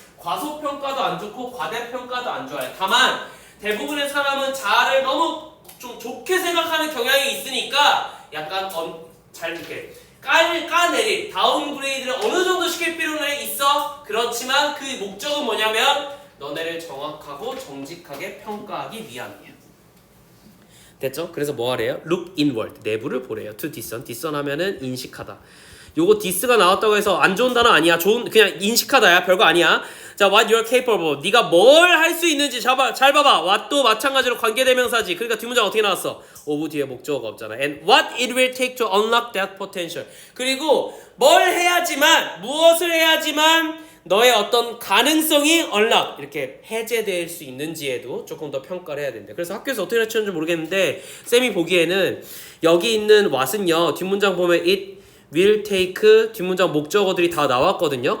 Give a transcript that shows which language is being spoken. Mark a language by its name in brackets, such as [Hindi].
[Korean] 과소평가도 안 좋고 과대평가도 안 좋아요. 다만 대부분의 사람은 자아를 너무 좀 좋게 생각하는 경향이 있으니까 약간 잘 이렇게 까내리 다운그레이드를 어느 정도 시킬 필요는 그 목적은 뭐냐면 너네를 정확하고 정직하게 평가하기 위함이에요. 됐죠? 그래서 뭐 하래요? look inward, 내부를 보래요. to discern, discern 하면은 인식하다. 요거 디스가 나왔다고 해서 안 좋은 단어 아니야. 좋은 그냥 인식하다야. 별거 아니야. 자, [English] what you're capable of. [Korean] 네가 뭘 할 수 있는지 잘 봐봐. what도 마찬가지로 관계대명사지. 그러니까 뒷문장 어떻게 나왔어? of 뒤에 목적어가 없잖아. [English] and what it will take to unlock that potential. [Korean] 그리고 뭘 해야지만 무엇을 해야지만 너의 어떤 가능성이 unlock 이렇게 해제될 수 있는지에도 조금 더 평가를 해야 된대. 그래서 학교에서 어떻게 가르치는지 모르겠는데 쌤이 보기에는 여기 있는 what은요. 뒷문장 보면 [English] it will take [Korean] 뒷문장 목적어들이 다 나왔거든요.